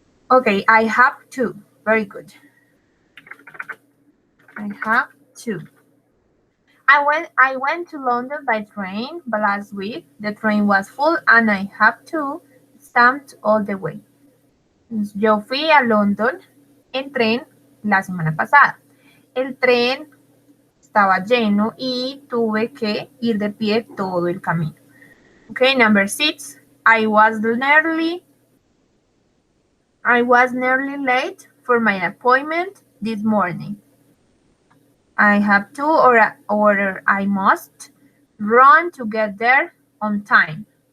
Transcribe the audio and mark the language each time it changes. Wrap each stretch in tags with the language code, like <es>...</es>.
<en>Okay, I have two. Very good. I have two. I went to London by train but last week. The train was full and I have to stamped all the way.</en> <es>Yo fui a London en tren la semana pasada. El tren estaba lleno y tuve que ir de pie todo el camino.</es> <en>Okay, number 6. I was nearly late for my appointment this morning. I have to or I must run to get there on time.</en>